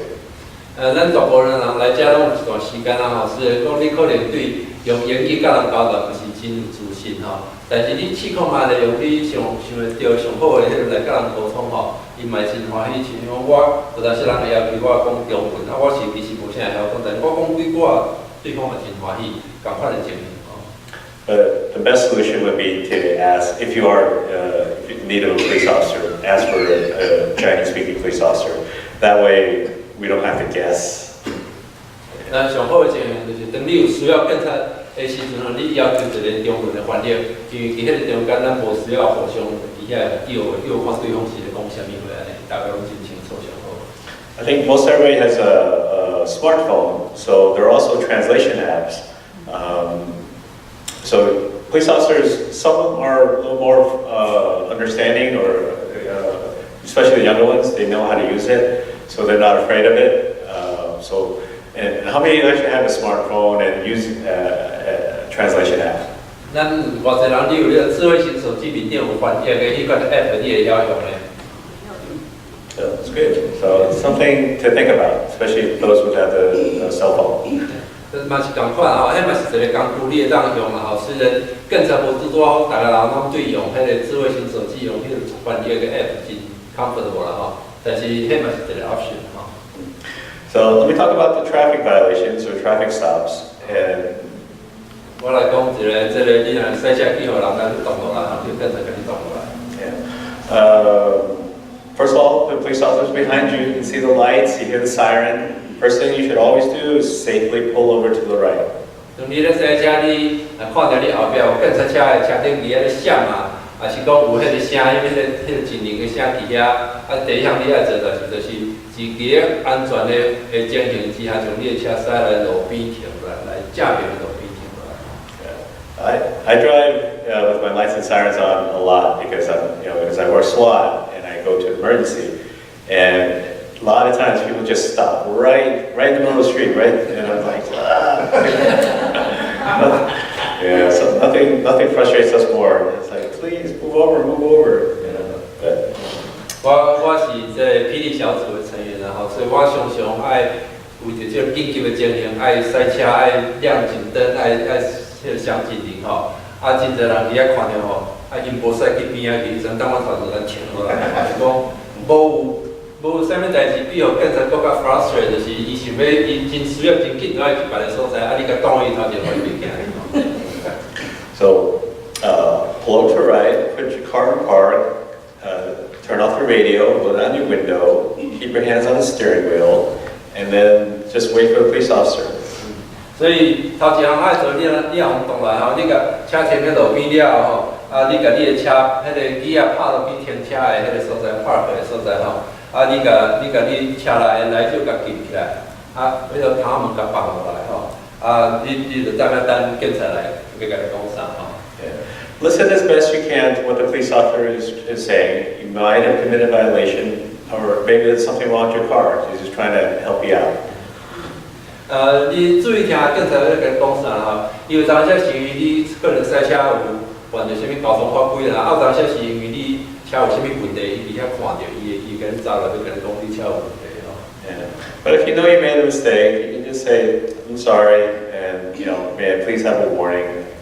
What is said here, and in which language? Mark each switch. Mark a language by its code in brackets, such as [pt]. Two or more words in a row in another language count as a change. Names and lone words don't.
[nan] 咱大部分人来遮拢有一段时间啊吼，是讲你可能对用英语甲人交流毋是真有自信吼，但是你试看卖咧用你想得到上好的迄个来甲人沟通吼，伊嘛真欢喜。像我有当时人会要求我讲中文，我是其实无啥晓讲，但是我讲几句话，对方嘛真欢喜，共款的情形吼。 [en] But the best solution would be to ask, if you are in need of a police officer, ask for a Chinese-speaking police officer. That way, we don't have to guess. [nan] 咱上好的情形就是，当你有需要警察的时阵吼，你要求一个中文的翻译，因为伫迄个中间咱无需要互相伫遐叫看对方是咧讲啥物话安尼，大家拢真清楚上好。 [en] I think most everybody has a smartphone, so there are also translation apps. So police officers, some of them are a little more understanding, or especially the younger ones, they know how to use it, so they're not afraid of it. And how many actually have a smartphone and use a translation app? [nan] 咱偌济人你有你个智慧型手机面顶有翻译的迄款 app， 你会晓用咧？ [en] So it's good. So it's something to think about, especially those without the cell phone. [nan] 这嘛是共款吼，迄嘛是一个工具，你会当用啦吼。虽然警察无拄多，大家人拢对用迄个智慧型手机，用迄个关键个 app 真 comfortable 啦吼。但是迄嘛是一个 option 吼。 [en] So let me talk about the traffic violations or traffic stops. And [nan] 我来讲一个，这个你若驶车去互人咱就动落来，就警察甲你动落来。 yeah. [en] First of all, the police officers behind you can see the lights, you hear the siren. First thing you should always do is safely pull over to the right. [nan] 当你咧驶车，你看到你后壁有警察车的车顶伫遐咧闪啊，还是讲有迄个声音，迄个警铃的声伫遐。啊，第一项你要做就是自己安全的情形之下，将你的车驶来路边停来正面的路边停来。 [en] I drive with my lights and sirens on a lot because because I work SWAT and I go to emergency, and a lot of times people just stop right in the middle of the street, right, and I'm like, yeah. So nothing frustrates us more. It's like, please move over. But [nan] 我是这个霹雳小组的成员然后所以我常常爱为着这紧急的情形，爱驶车，爱亮警灯，爱迄个响警铃吼。啊，真侪人伫遐看着吼，啊因无驶去边仔去，阵等我传就咱停落来，是讲无啥物代志，比互警察更较 frustrate， 就是伊想要伊真需要真紧要去别个所在，啊你甲挡伊头前，互伊袂惊。 [en] So, pull up to the right, put your car in park, turn off the radio, go down your window, keep your hands on the steering wheel, and then just wait for the police officer. [nan] 所以头一项爱做，你若动来吼，你甲车停喺路边了吼，啊，你甲你的车迄个机啊拍落去停车的迄个所在 park 的所在吼，啊，你甲你车内来就甲禁起来，啊，迄个窗门甲放落来吼，啊，你就在那等警察来，要甲你讲啥吼。 [en] Listen as best you can to what the police officer is saying. You might have committed a violation, or maybe there's something wrong with your car. He's just trying to help you out. [nan] 你注意听警察在甲你讲啥吼？有当时是因为你个人驶车有犯着什么交通法规啦，有当时是因为你车有什么问题，伊伫遐看着，伊甲你走来，就甲你讲你车有问题吼。 Yeah. [en] But if you know you made a mistake, you can just say, "I'm sorry," and may I please have a warning.